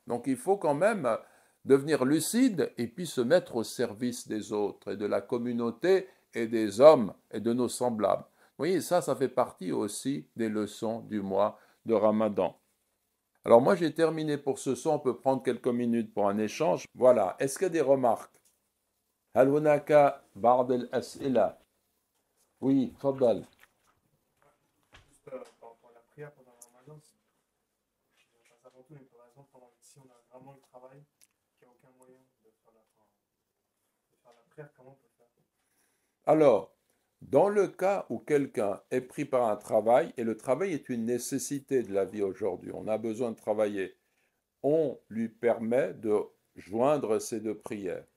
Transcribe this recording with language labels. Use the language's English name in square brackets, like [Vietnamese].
[French] Donc il faut quand même devenir lucide et puis se mettre au service des autres et de la communauté et des hommes et de nos semblables. Vous voyez, ça fait partie aussi des leçons du mois de Ramadan. Alors moi j'ai terminé pour ce soir, on peut prendre quelques minutes pour un échange. Voilà, est-ce qu'il y a des remarques? [Arabic] هل هناك بعض الأسئلة؟ [French] Oui, [Arabic] تفضل. [French] Pour la prière pendant le ramadan, pas avant tout, mais par exemple, si on a vraiment le travail, qu'il n'y a aucun moyen de faire la prière, comment on peut faire? Alors, dans le cas où quelqu'un est pris par un travail, et le travail est une nécessité de la vie aujourd'hui, on a besoin de travailler, on lui permet de joindre ces deux prières.